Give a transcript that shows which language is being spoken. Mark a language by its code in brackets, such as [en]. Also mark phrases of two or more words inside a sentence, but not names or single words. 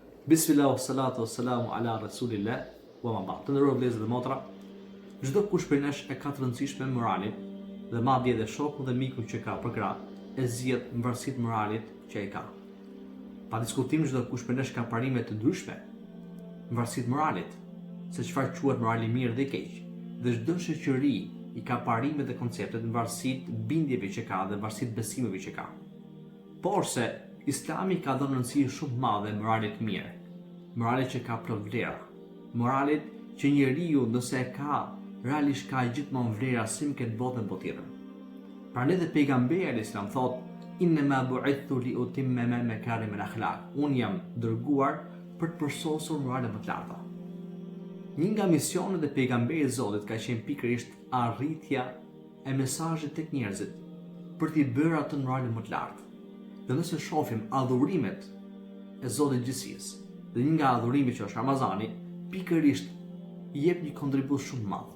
[ar] بسم الله الصلاة السلام على رسول الله وأما بعد. [sq] Të nderuar vëllezër dhe motra, çdo kush prej nesh e ka të rëndësishme moralin dhe madje edhe shokun dhe mikun që ka për krah e zgjedh në varësi të moralit që ai ka. Pa diskutim çdo kush prej nesh ka parime të ndryshme në varësi të moralit, se çfarë quhet morali i mirë dhe i keq. Dhe çdo shoqëri i ka parime dhe konceptet në varësi të bindjeve që ka dhe në varësi të besimeve që ka. Por se Islami ka dhënë rëndësi shumë madhe moralit mirë, moralit që ka plot vlera, moralit që njeriu nëse e ka, realisht ka gjithmonë vlera si më këtë botë në botë tjetër. Prandaj dhe pejgamberi [ar] عليه السلام [sq] thotë: [ar] "إنما بعثت لأتمم مكارم الأخلاق." [sq] Unë jam dërguar për të përsosur moralet më të larta. Një nga misionet e pejgamberit të Zotit ka qenë pikërisht arritja e mesazhit tek njerëzit për t'i bërë atë në moralin më të lartë. Dhe nëse shohim adhurimet e Zotit gjithësisë, dhe një nga adhurimet që është Ramazani, pikërisht jep një kontribut shumë të madh.